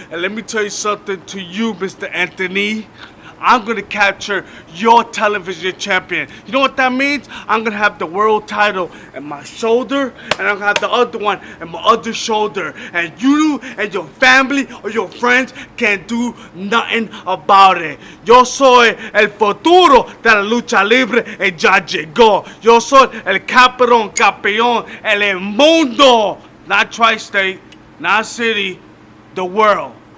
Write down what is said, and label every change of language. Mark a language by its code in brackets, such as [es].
[en] And let me tell you something to you, Mr. Anthony. I'm going to capture your television champion. You know what that means? I'm going to have the world title in my shoulder, and I'm going to have the other one in my other shoulder. And you and your family or your friends can't do nothing about it. [es] Yo soy el futuro de la lucha libre y ya llegó. Yo soy el campeón en el mundo. [en] Not tri-state, not city, the world.